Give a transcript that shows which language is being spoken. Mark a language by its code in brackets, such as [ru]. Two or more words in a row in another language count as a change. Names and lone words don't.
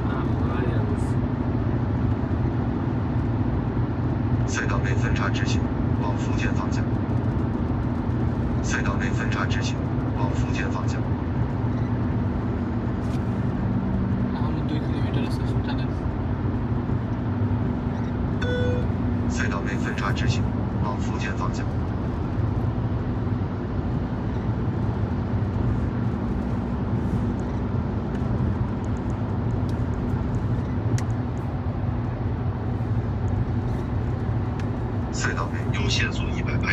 [zh] 隧道内分叉直行， 往福建方向。隧道内分叉直行，往福建方向。 [bn] আমরা 2 কিলোমিটার আছে সুলতানের [zh] 隧道内分叉直行，往福建方向。隧道内有限速100拍